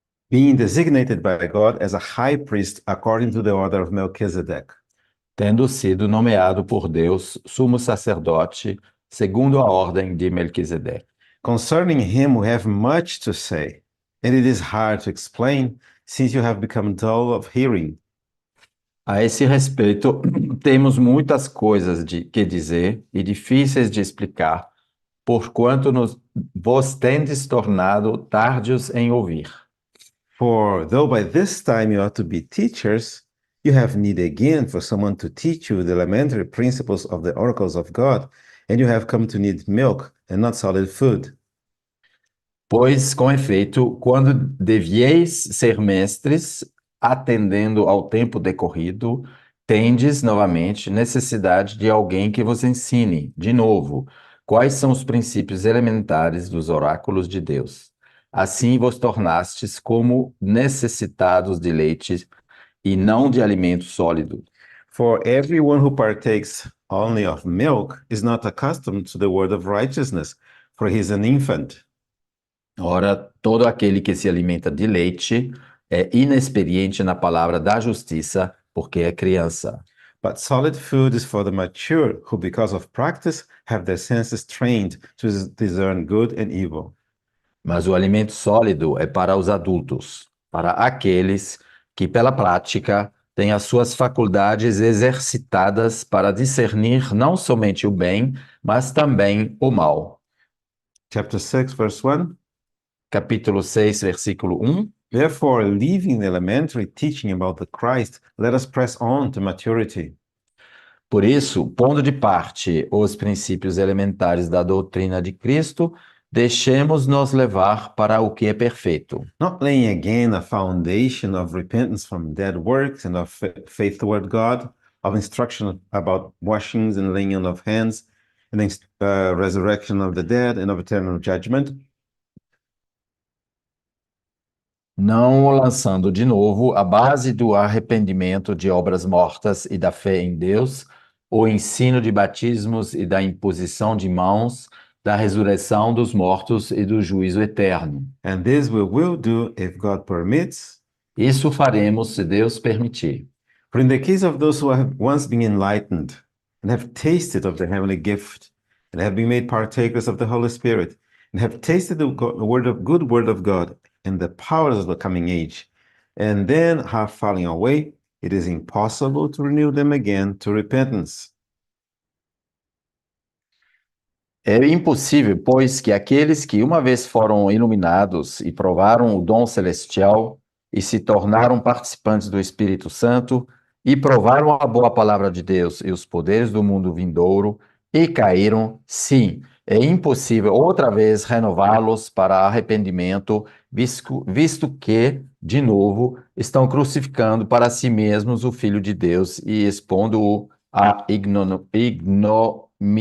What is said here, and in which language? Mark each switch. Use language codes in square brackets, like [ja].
[en] Being designated by God as a high priest according to the order of Melchizedek. [pt] Tendo sido nomeado por Deus sumo sacerdote, segundo a ordem de Melquisedeque. [en] Concerning him, we have much to say, and it is hard to explain, since you have become dull of hearing. [pt] A esse respeito, temos muitas coisas que dizer e difíceis de explicar, porquanto vos tendes tornado tardios em ouvir. [en] For though by this time you ought to be teachers, you have need again for someone to teach you the elementary principles of the oracles of God, and you have come to need milk and not solid food. [pt] Pois, com efeito, quando devieis ser mestres, atendendo ao tempo decorrido, tendes novamente necessidade de alguém que vos ensine, de novo, quais são os princípios elementares dos oráculos de Deus. Assim vos tornastes como necessitados de leite e não de alimento sólido. [en] For everyone who partakes only of milk is not accustomed to the word of righteousness, for he is an infant. [pt] Ora, todo aquele que se alimenta de leite é inexperiente na palavra da justiça, porque é criança. [en] But solid food is for the mature, who because of practice have their senses trained to discern good and evil. [pt] Mas o alimento sólido é para os adultos, para aqueles que, pela prática, têm as suas faculdades exercitadas para discernir não somente o bem, mas também o mal. [en] Chapter 6, verse 1. [pt] Capítulo 6, versículo 1. [en] Therefore, leaving the elementary teaching about the Christ, let us press on to maturity. [pt] Por isso, pondo de parte os princípios elementares da doutrina de Cristo, deixemos-nos levar para o que é perfeito. [en] Not laying again a foundation of repentance from dead works and of faith toward God, of instruction about washings and laying on of hands, and the resurrection of the dead and of eternal judgment. [pt] Não lançando de novo a base do arrependimento de obras mortas e da fé em Deus, o ensino de batismos e da imposição de mãos, da ressurreição dos mortos e do juízo eterno. [en] And this we will do if God permits. [pt] Isso faremos se Deus permitir. [en] For in the case of those who have once been enlightened and have tasted of the heavenly gift and have been made partakers of the Holy Spirit and have tasted the good word of God and the powers of the coming age, and then have fallen away, it is impossible to renew them again to repentance. [pt] É impossível, pois, que aqueles que uma vez foram iluminados e provaram o dom celestial e se tornaram participantes do Espírito Santo e provaram a boa palavra de Deus e os poderes do mundo vindouro e caíram, sim, é impossível outra vez renová-los para arrependimento, visto que, de novo, estão crucificando para si mesmos o Filho de Deus e expondo-o à ignomínia.